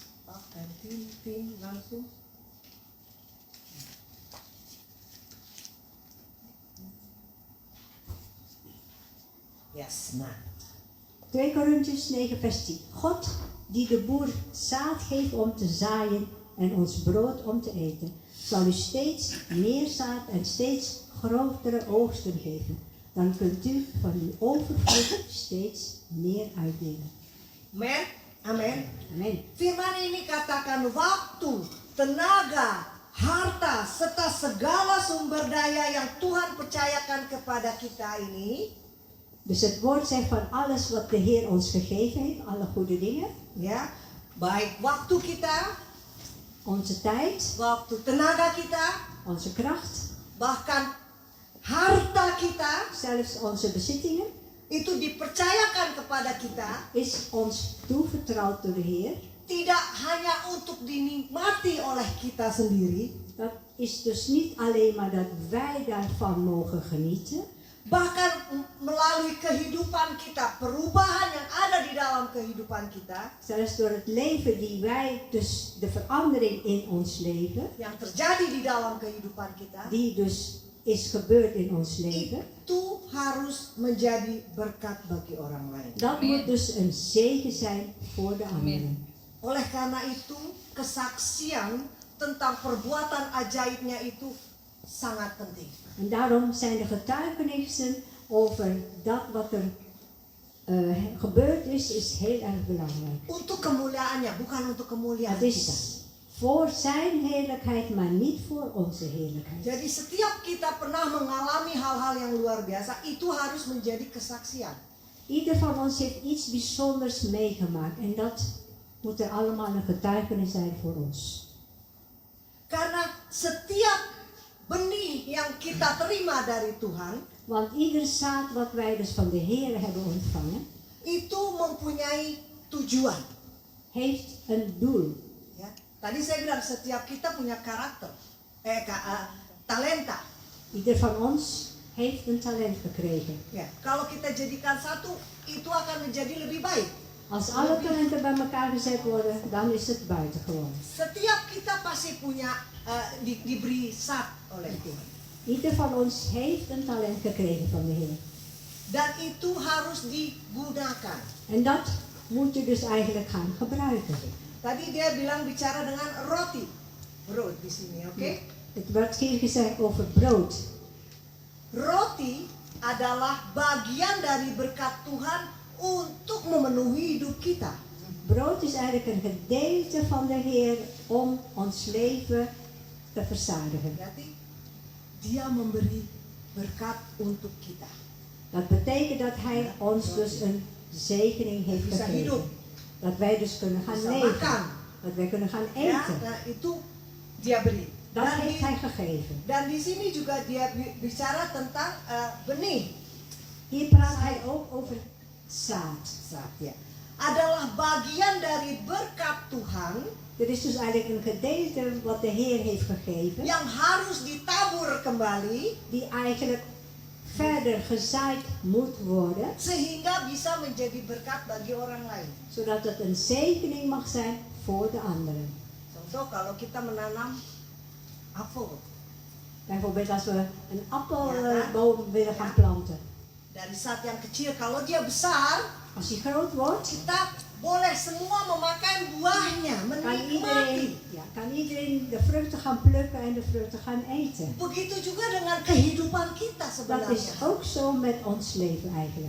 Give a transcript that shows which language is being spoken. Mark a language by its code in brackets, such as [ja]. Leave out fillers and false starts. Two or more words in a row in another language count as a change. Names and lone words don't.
[id] dan tim langsung. Yes, nah. [nl] 2 Korintiërs 9 vers 10. God die de boer zaad geeft om te zaaien en ons brood om te eten, zal u steeds meer zaad en steeds grotere oogsten geven. Dan kunt u van uw overvloed steeds meer uitdelen. Amen. Amen. Amen. [id] Firman ini katakan waktu, tenaga, harta, serta segala sumber daya yang Tuhan percayakan kepada kita ini, [nl] Dus het woord zegt van alles wat de Heer ons gegeven heeft, alle goede dingen, [id] ya, baik waktu kita, [nl] onze tijd, [id] waktu tenaga kita, [nl] onze kracht, [id] bahkan harta kita, [nl] zelfs onze bezittingen, [id] itu dipercayakan kepada kita, [nl] is ons toevertrouwd door de Heer. [id] tidak hanya untuk dinikmati oleh kita sendiri, [nl] Dat is dus niet alleen maar dat wij daarvan mogen genieten, [id] bahkan melalui kehidupan kita, perubahan yang ada di dalam kehidupan kita, [nl] zelfs door het leven die wij, dus de verandering in ons leven, [id] yang terjadi di dalam kehidupan kita, [nl] die dus is gebeurd in ons leven, [id] itu harus menjadi berkat bagi orang lain. [nl] dat Amen. moet dus een zegen zijn voor de anderen. [id] Oleh karena itu, kesaksian tentang perbuatan ajaibnya itu sangat penting. [nl] En daarom zijn de getuigenissen over dat wat er gebeurd is heel erg belangrijk. [id] Untuk kemuliaannya, bukan untuk kemuliaan [nl] Het [id] kita. [nl] is voor zijn heerlijkheid, maar niet voor onze heerlijkheid. [id] Jadi setiap kita pernah mengalami hal-hal yang luar biasa, itu harus menjadi kesaksian. [nl] Ieder van ons heeft iets bijzonders meegemaakt en dat moet er allemaal een getuigenis zijn voor ons. [id] Karena setiap benih yang kita terima dari Tuhan, [nl] Want ieder zaad wat wij dus van de Heer hebben ontvangen, [id] itu mempunyai tujuan. [nl] heeft een doel. [id] Ya. Tadi saya bilang setiap kita punya karakter, talenta. [nl] Ieder van ons heeft een talent gekregen. [id] Ya. Kalau kita jadikan satu, itu akan menjadi lebih baik. [nl] Als alle talenten bij elkaar gezet worden, dan is het buitengewoon. [id] Setiap kita pasti punya diberi zat oleh Tuhan. [nl] Ieder van ons heeft een talent gekregen van de Heer. [id] Dan itu harus digunakan. [nl] En dat moet je dus eigenlijk gaan gebruiken. [id] Tadi dia bilang bicara dengan roti. Brood di sini, oke? [nl] Het wordt hier gezegd over brood. [id] Roti adalah bagian dari berkat Tuhan untuk memenuhi hidup kita. [nl] Brood is eigenlijk een gedeelte van de Heer om ons leven te verzadigen. [id] Berarti dia memberi berkat untuk kita. [nl] Dat betekent dat Hij ons dus een zegening heeft [id] Bisa hidup, [nl] gegeven. Dat wij dus kunnen gaan [id] bisa [nl] leven. [id] makan. [nl] Dat wij kunnen gaan [id] Ya, [nl] eten. [id] nah itu dia beri. [nl] Dat [id] Dan [nl] heeft [id] di, [nl] Hij gegeven. [id] dan di sini juga dia bicara tentang benih. [nl] Hier praat Hij ook over zaad. [id] Saat ya. Adalah bagian dari berkat Tuhan [nl] Dit is dus eigenlijk een gedeelte wat de Heer heeft gegeven, [id] yang harus ditabur kembali [nl] die eigenlijk verder gezaaid moet worden, [id] sehingga bisa menjadi berkat bagi orang lain. [nl] zodat het een zegening mag zijn voor de anderen. [id] Contoh kalau kita menanam apel [nl] Bijvoorbeeld als we een appelboom willen gaan planten. [id] dari saat yang kecil, kalau dia besar, [nl] Als die groot wordt, [id] kita boleh semua memakan buahnya, menikmati. [nl] kan iedereen de vruchten gaan plukken en de vruchten gaan eten. [id] Begitu juga dengan kehidupan kita [nl] Dat is [id] sebenarnya. [nl] ook zo met ons leven eigenlijk.